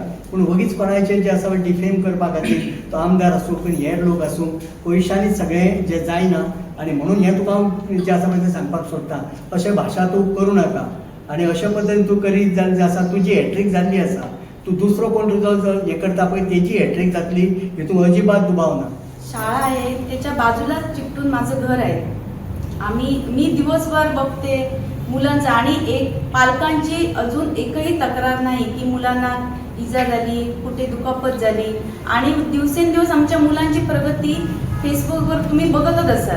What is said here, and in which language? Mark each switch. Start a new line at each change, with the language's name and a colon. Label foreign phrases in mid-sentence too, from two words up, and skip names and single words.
Konkani: पूण वगीच कोणाचें जें आसा पळय डिफेम करपा खातीर तो आमदार आसूं पूण हेर लोक आसूं पयशांनी सगळें जें जायना आनी म्हणून हें तुका हांव जें आसा पळय तें सांगपाक सोदतां अशें भाशा तूं करूं नाका. आनी अशे पद्दतीन तूं करीत जाल्यार जें आसा तुजी हॅट्रिक जाल्ली आसा तूं दुसरो कोण तुजो हें करता पळय तेजी हॅट्रिक जातली हेतून अजिबात दुबाव ना.
Marathi: शाळा आहे त्याच्या बाजूलाच चिकटून माझं घर आहे. मी दिवसभर बघते मुलांचं आणि पालकांची अजून एकही तक्रार नाही की मुलांना इजा झाली, कुठे दुखापत झाली. आणि दिवसेंदिवस आमच्या मुलांची प्रगती फेसबुकवर तुम्ही बघतच असाल.